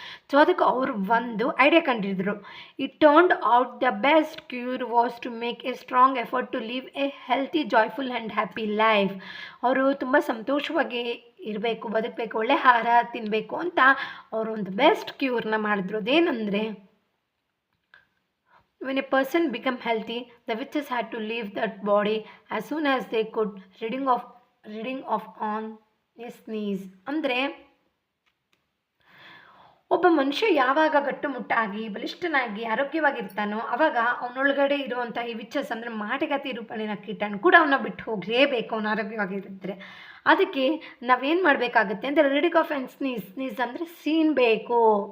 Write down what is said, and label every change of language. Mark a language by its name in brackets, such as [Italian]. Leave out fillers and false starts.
[Kannada] So ಅದಕ್ಕೆ ಅವರು ಒಂದು idea ಕಂಡಿದ್ರು. [English] It turned out the best cure was to make a strong effort to leave a healthy, joyful and happy life. [Kannada] ಅವರು ತುಂಬ ಸಂತೋಷವಾಗಿ ಇರಬೇಕು, ಬದುಕಬೇಕು, ಒಳ್ಳೆ ಆಹಾರ ತಿನ್ನಬೇಕು ಅಂತ ಅವರು ಒಂದು ಬೆಸ್ಟ್ ಕ್ಯೂರ್ನ ಮಾಡಿದ್ರು. ಅದೇನೆಂದರೆ, [English] when a person became healthy, the witches had to leave that body as soon as they could, reading off on a sneeze. [Kannada] ಅಂದರೆ ಒಬ್ಬ ಮನುಷ್ಯ ಯಾವಾಗ ಗಟ್ಟುಮುಟ್ಟಾಗಿ ಬಲಿಷ್ಠನಾಗಿ ಆರೋಗ್ಯವಾಗಿರ್ತಾನೋ ಆವಾಗ ಅವನೊಳಗಡೆ ಇರುವಂಥ ಈ ವಿಚಸ್ ಅಂದರೆ ಮಾಟಗಾತಿ ರೂಪಣಿನ ಕೀಟಾಣು ಕೂಡ ಅವನ್ನ ಬಿಟ್ಟು ಹೋಗಲೇಬೇಕು, ಅವನು ಆರೋಗ್ಯವಾಗಿದ್ದರೆ. ಅದಕ್ಕೆ ನಾವೇನು ಮಾಡಬೇಕಾಗುತ್ತೆ ಅಂದರೆ [English] reading off and sneeze [Kannada] ಅಂದರೆ ಸೀನ್ಬೇಕು.